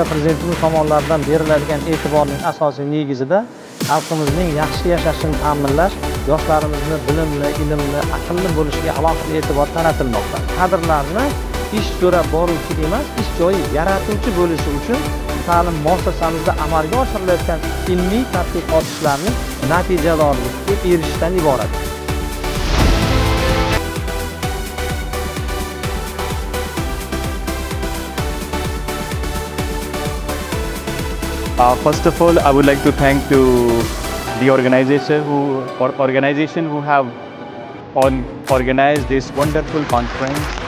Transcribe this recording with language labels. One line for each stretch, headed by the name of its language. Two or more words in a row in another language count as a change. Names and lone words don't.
Uzbek: prezidentimiz tomonidan beriladigan e'tiborning asosiy negizida xalqimizning yaxshi yashashini ta'minlash, yoshlarimizni bilimli, ilmli, aqlli bo'lishiga alohida e'tibor qaratilmoqda. Kadrlarni ish so'rab boruvchi emas, ish joyi yaratuvchi bo'lishi uchun ta'lim muassasamizda amalga oshirilayotgan ilmiy tadqiqot ishlarining natijadorlikka erishishdan iborat.
English: First of all, I would like to thank to the organization who have organized this wonderful conference.